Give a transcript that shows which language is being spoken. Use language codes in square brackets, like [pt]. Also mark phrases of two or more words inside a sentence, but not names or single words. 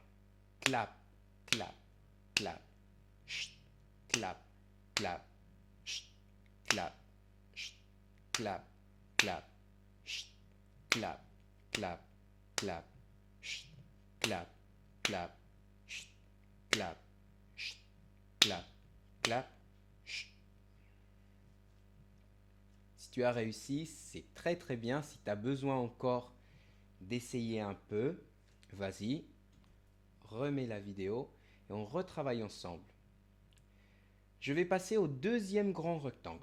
[fr] Clap, clap, clap. Chut, clap, clap. Chut, clap, chut, clap, clap. Chut, clap, clap, clap. Chut, clap, clap. Chut, clap, chut, clap, clap. Chut. Si tu as réussi, c'est très très bien. Si tu as besoin encore d'essayer un peu, vas-y, remets la vidéo et on retravaille ensemble. Je vais passer au deuxième grand rectangle.